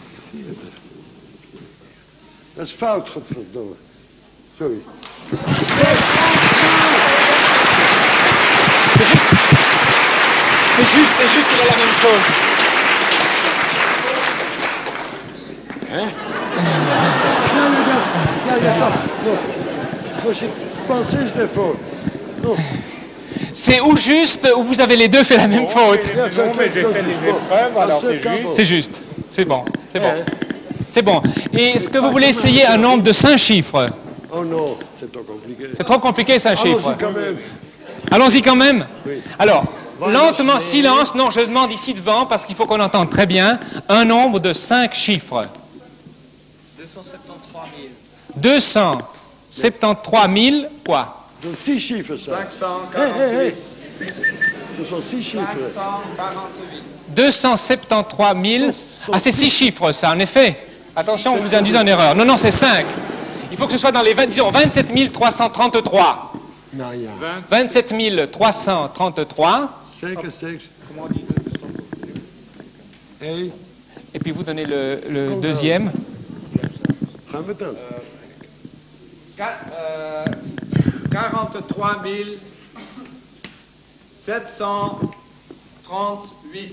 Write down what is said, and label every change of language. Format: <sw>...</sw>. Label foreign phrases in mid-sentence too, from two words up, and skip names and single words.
<nl>Dat is fout, godverdomme. Sorry.</nl> <fr>C'est juste, il a la même chose.</fr> <nl>Als je Francis ervoor.</nl> <fr>Non. C'est ou juste ou vous avez les deux fait la même faute. Non, mais j'ai fait des épreuves, alors c'est juste. C'est juste. C'est bon. C'est bon. C'est bon. Et est-ce que vous voulez essayer un nombre de 5 chiffres? Oh non, c'est trop compliqué. C'est trop compliqué, 5 chiffres. Allons-y quand même. Allons-y quand même. Oui. Alors, lentement, silence. Non, je demande ici devant parce qu'il faut qu'on entende très bien un nombre de 5 chiffres. 273 000 quoi?</fr> <nl>Dat zijn 6</nl> <fr>chiffres, ça. 548. Ce sont 6 chiffres. 548. 273 000. Ah, c'est 6 chiffres, ça, en effet. Attention, vous induisez en erreur. Non, non, c'est 5. Il faut que ce soit dans les 27 333.</fr> <nl>Nou ja. 27 333. 5 en 6.</nl> <fr>Comment on dit 1. Et puis vous donnez le deuxième.</fr> <nl>Gaan we dan. 43 738.</nl>